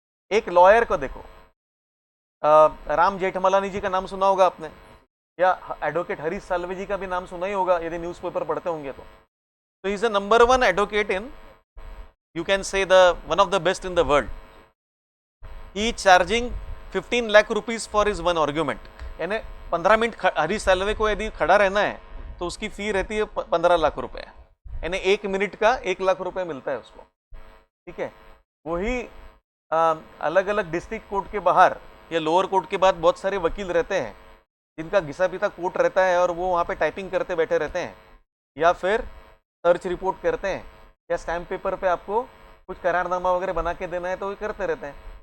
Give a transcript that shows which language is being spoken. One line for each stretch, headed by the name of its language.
Hindi: एक लॉयर को देखो, राम जेठमलानी जी का नाम सुना होगा आपने, या एडवोकेट हरीश साल्वे जी का भी नाम सुना ही होगा यदि न्यूज़पेपर पढ़ते होंगे तो
English: He is the number 1 advocate in, you can say the one of the best in the world. He is charging 15 lakh rupees for his one argument.
Hindi: यानी 15 मिनट हरीश साल्वे को यदि खड़ा रहना है तो उसकी फी रहती है 15 लाख रुपए, यानी 1 मिनट का 1 लाख रुपए मिलता है उसको। ठीक है, वही अलग अलग डिस्ट्रिक्ट कोर्ट के बाहर या लोअर कोर्ट के बाद बहुत सारे वकील रहते हैं जिनका घिसा पिता कोर्ट रहता है और वो वहाँ पे टाइपिंग करते बैठे रहते हैं, या फिर सर्च रिपोर्ट करते हैं, या स्टैम्प पेपर पे आपको कुछ करारनामा वगैरह बना के देना है तो वो करते रहते हैं।